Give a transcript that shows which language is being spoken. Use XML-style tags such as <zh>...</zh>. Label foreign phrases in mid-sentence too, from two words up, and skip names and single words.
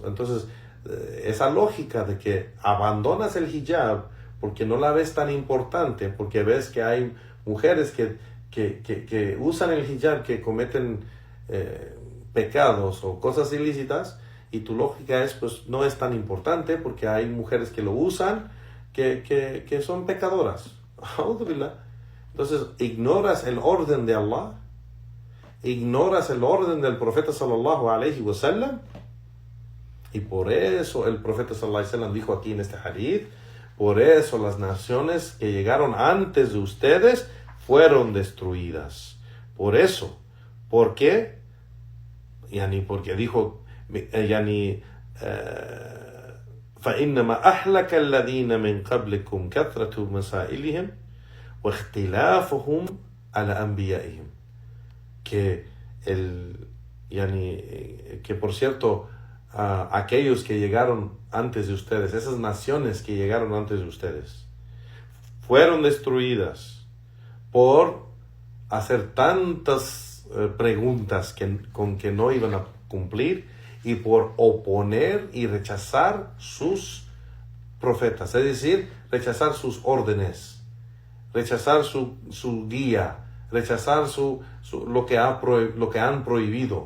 <es>Entonces, esa lógica de que abandonas el hijab porque no la ves tan importante, porque ves que hay mujeres que usan el hijab, que cometen pecados o cosas ilícitas, y tu lógica es, pues no es tan importante porque hay mujeres que lo usan que son pecadoras. Entonces ignoras el orden de Allah, ignoras el orden del profeta</es> <ar>صلى الله عليه وسلم,</ar> <es>y por eso el profeta</es> <ar>صلى الله عليه وسلم</ar> <es>dijo aquí en este hadith, por eso las naciones que llegaron antes de ustedes fueron destruidas. Por eso, ¿por qué? Porque dijo,</es> <ar>فإنما أهلك الذين من قبلكم كثرة مسائلهم واختلافهم على أنبيائهم.</ar> <es>Que por cierto, aquellos que llegaron antes de ustedes, esas naciones que llegaron antes de ustedes, fueron destruidas por hacer tantas preguntas con que no iban a cumplir, y por oponer y rechazar sus profetas, es decir, rechazar sus órdenes, rechazar su guía, rechazar lo que han prohibido.</es>